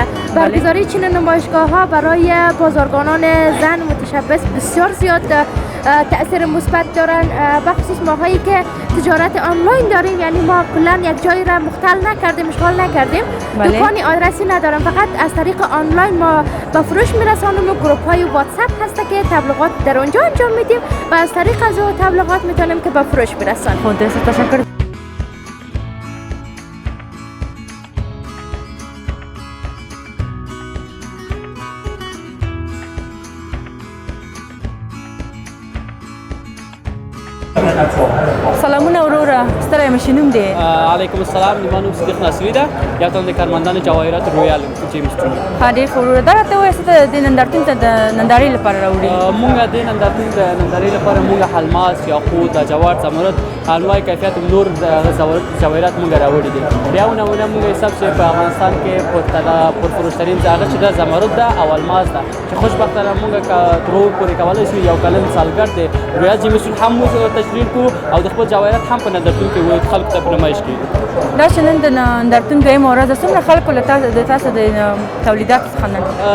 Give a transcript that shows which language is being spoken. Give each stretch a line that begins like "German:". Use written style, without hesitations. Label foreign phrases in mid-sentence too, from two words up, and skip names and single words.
Persian: برگزاری چنین نمایشگاه ها برای بازرگانان زن متشبث بسیار زیاد تأثیر مثبت دارن، بخصوص ماهایی که تجارت آنلاین داریم. یعنی ما کلا یک جایی را مختل نکردیم، اشغال نکردیم. دکانی آدرسی ندارم، فقط از طریق آنلاین ما به فروش میرسانیم و گروپ های واتساپ هسته که تبلیغات در اونجا انجام میدیم و از طریق از تبلیغات میتونیم که به فروش برسانیم. تشکر.
Pashto: سلامونه وروره، ستړی یم، څه نوم دی؟ علیکم السلام، زما نوم صدیق نصري ده، یو تن د کارمندانو جواهرات رویال جیمز ټون. ډېر ښه وروره. دا راته ووایه څه د نندارتون ته د نندارې لپاره راوړي؟ مونږ د نندارتون د نندارې لپاره مونږ الماس، یاقوت، جواهر، زمرد، انواع کیفیت نور جواهرات مونږ راوړي دي. بیا نمونه مونږ حساب چې په افغانستان کې پرفروشترین هغه چې د زمرد ده او الماس ده، چې خوشبختانه مونږ تر اوسه پورې کولی شو یو کلن سالګرد د رویال جیمز ټون هم تشکیل کړو او د خپل جواهرات هم په نندارتون کې خلکو ته په نمایش کړي. دا چې نن د نندارتون دویمه ورځ ده، څومره خلکو له تاسو د تولیداتو څخه